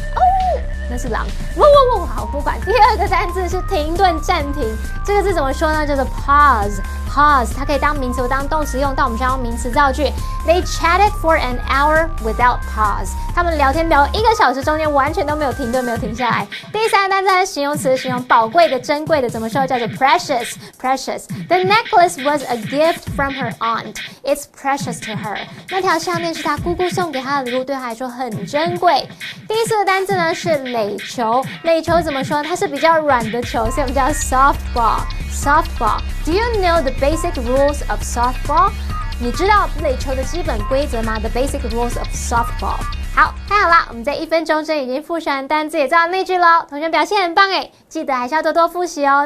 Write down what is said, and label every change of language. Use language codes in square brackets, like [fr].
[zh] 哦，那是狼。好，不管。第二个单字是停顿、暂停，这个字怎么说呢？叫做 pause。pause， 它可以当名词或当动词用，但我们需要用名词造句。 [en] They chatted for an hour without pause。 [zh] 他们聊天聊1个小时，中间完全都没有停顿，没有停下来。第三个单词是形容词，形容宝贵的、珍贵的，怎么说？叫做 [en] precious。precious。The necklace was a gift from her aunt. It's precious to her。 [zh] 那条项链是她姑姑送给她的礼物，对她来说很珍贵。第四个单字呢是垒球。垒球怎么说？它是比较软的球，所以我们叫 [en] softball。softball。Do you know the basic rules of softball？ [zh] 你知道垒球的基本规则吗？ [en] The basic rules of softball。 [zh] 好，太好啦！我们在1分钟之内已经复习完单字，也知道那句咯。同学表现很棒诶，记得还是要多多复习哦。